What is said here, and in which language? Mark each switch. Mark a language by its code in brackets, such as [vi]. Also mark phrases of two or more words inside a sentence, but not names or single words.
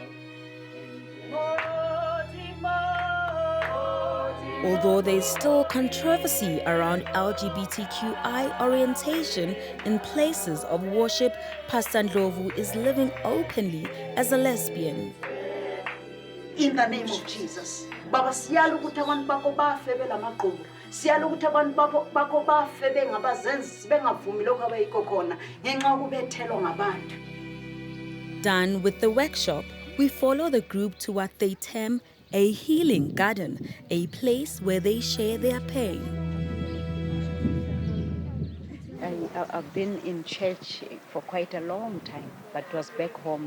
[en] Although there is still controversy around LGBTQI orientation in places of worship, Pastandrovu is living openly as a lesbian. In the name of Jesus. [nd] Baba siyala ukuthi abantu bakho bafe belamaqhubu. Siyala ukuthi abantu bakho bafe bengabazenzi bengavumi lokho abayikho khona ngenxa yokubethelwa ngabantu. [en] Done with the workshop, we follow the group to what they term a healing garden, a place where they share their pain. I've been in church for quite a long time, but it was back home.